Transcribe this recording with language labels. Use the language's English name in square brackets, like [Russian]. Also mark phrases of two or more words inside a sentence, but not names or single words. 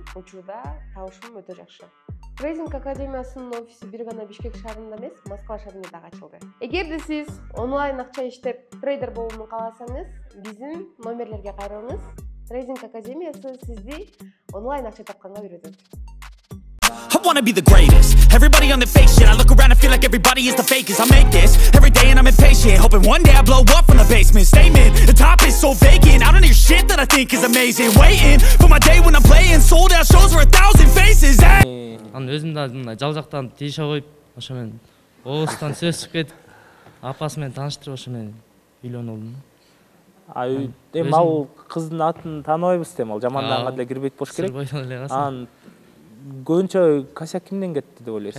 [Kyrgyz] Учурда табышым өтө жакшы. Трейдинг академиясынын офиси бир гана Бишкек шаарында эмес, Москва шаарында да ачылды. Эгерде сиз онлайн акча иштеп трейдер болууну кааласаңыз, биздин номерлерге кайрылыңыз. Трейдинг академиясы сизди онлайн акча тапканга үйрөтөт. [English] I wanna be the greatest. Everybody on the fake shit. I look around and feel like everybody is the fakest. I make this every day and I'm impatient, hoping one day I blow up from the basement. Statement, the top is so vacant. I don't hear shit that I think is amazing. Waiting for my day when I'm playing sold out shows for 1,000 faces. [Kyrgyz] Анан өзүм да мындай жал жактан тийише коюп, ошо менен оозтан сөз чыгып кетип, апасы менен тааныштырып ошо менен үйлөнүп алдым. Эми ал кыздын атын тааныбайбыз дем, ал жаманданга деле кирбейт болуш керек. Анан көбүнчө косяк кимден кетти деп ойлойсуз?